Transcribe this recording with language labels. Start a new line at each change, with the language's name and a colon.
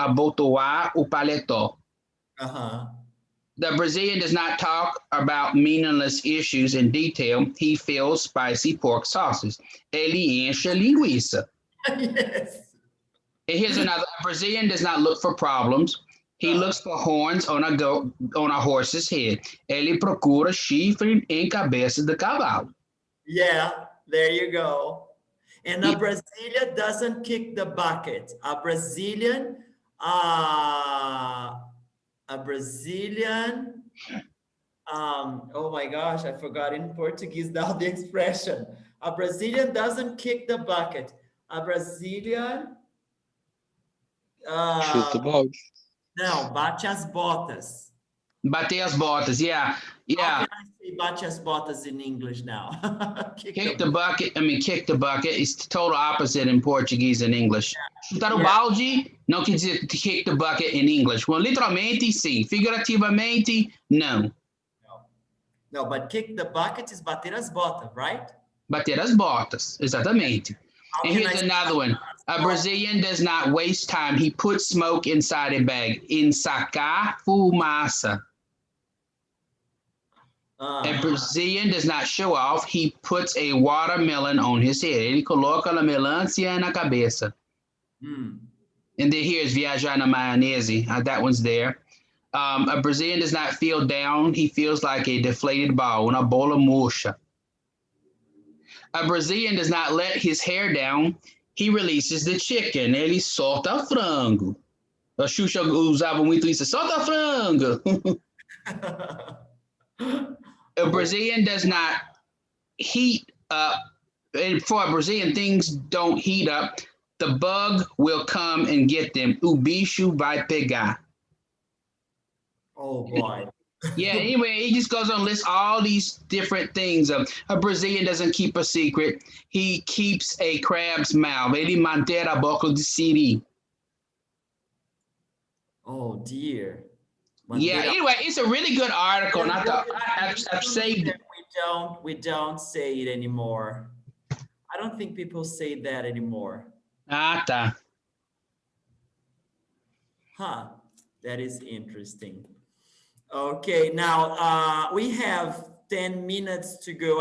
Portuguese: Abotoar o paletó.
English: The Brazilian does not talk about meaningless issues in detail. He fills spicy pork sauces.
Portuguese: Ele enche linguiça.
English: Yes. And here's another. A Brazilian does not look for problems. He looks for horns on a horse's head.
Portuguese: Ele procura chifre em cabeça de cavalo.
English: Yeah, there you go. And a Brazilian doesn't kick the bucket. A Brazilian, oh my gosh, I forgot in Portuguese now the expression. A Brazilian doesn't kick the bucket. A Brazilian...
Portuguese: Chuta o balde. Não, bate as botas. Bate as botas, yeah.
English: How can I say
Portuguese: bate as botas
English: in English now? Kick the bucket is the total opposite in Portuguese and English.
Portuguese: Chutar o balde não quer dizer
English: to kick the bucket in English.
Portuguese: Well, literalmente, sim. Figurativamente, não.
English: No, but kick the bucket is
Portuguese: bater as botas,
English: right?
Portuguese: Bater as botas, exatamente.
English: And here's another one. A Brazilian does not waste time. He puts smoke inside a bag.
Portuguese: Ensacar fumaça.
English: A Brazilian does not show off. He puts a watermelon on his head.
Portuguese: Ele coloca a melancia na cabeça.
English: And then here's
Portuguese: viajar na maionese.
English: That one's there. A Brazilian does not feel down. He feels like a deflated ball,
Portuguese: una bola murcha.
English: A Brazilian does not let his hair down. He releases the chicken.
Portuguese: Ele solta frango. A Xuxa usava muito isso. Solta frango.
English: A Brazilian does not heat up. And for a Brazilian, things don't heat up. The bug will come and get them.
Portuguese: O bicho vai pegar.
English: Oh, boy. Yeah, anyway, he just goes on and lists all these different things. A Brazilian doesn't keep a secret. He keeps a crab's mouth.
Portuguese: Ele mantém a boca de siri.
English: Oh, dear. Yeah, anyway, it's a really good article, and I thought I've saved it. We don't say it anymore. I don't think people say that anymore.
Portuguese: Ah, tá.
English: Huh, that is interesting. Okay, now we have 10 minutes to go.